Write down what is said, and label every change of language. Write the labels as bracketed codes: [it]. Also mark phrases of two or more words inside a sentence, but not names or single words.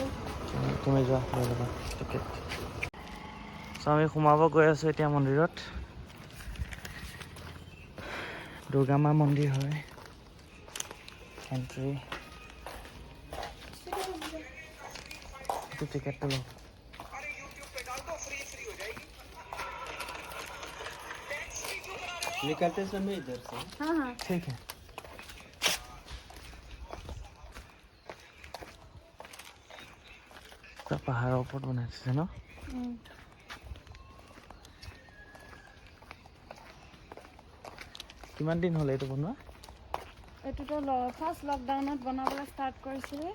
[as] তুমি যোৱা লৈ ল'বা টিকেট। আমি সোমাব গৈ আছোঁ এতিয়া মন্দিৰত। দুৰ্গা মা মন্দিৰ হয় এণ্ট্ৰি। এইটো টিকেটটো লওঁ। [hi] निकलते समय इधर से। हाँ हाँ ठीक है। [as] পাহাৰৰ ওপৰত বনাইছে ন? কিমান দিন হ'ল এইটো বনোৱা? এইটোতো ফাৰ্ষ্ট লকডাউনত বনাবলৈ ষ্টাৰ্ট কৰিছিলে।